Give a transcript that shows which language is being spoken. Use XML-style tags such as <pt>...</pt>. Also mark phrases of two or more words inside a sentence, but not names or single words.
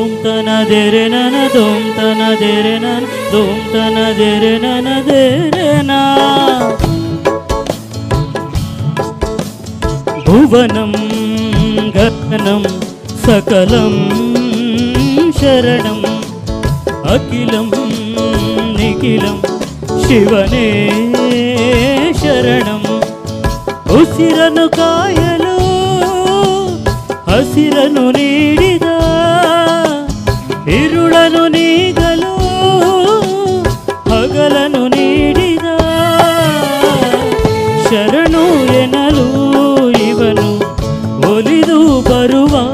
<sa>ತನ ದೇರೆ ನನ ದೋಂ ತನ ದೇರೆ ನನ ದೋಂ ತನ ದೇರೆ ನನ ದೇರೆ ನಾ ಭುವನಂ ಗಗನಂ ಸಕಲಂ ಶರಣಂ ಅಖಿಲಂ ನಿಖಿಲಂ ಶಿವನೇ</sa> <kn>ಶರಣಂ ಉಸಿರನು ಕಾಯಲು ಹಸಿರನು ನೀಡಿದ ಇರುಳನು ನೀಗಲು ಹಗಲನು ನೀಡಿದ ಶರಣು ಎನ್ನಲು ಇವನು ಒಲಿದು ಬರುವ</kn>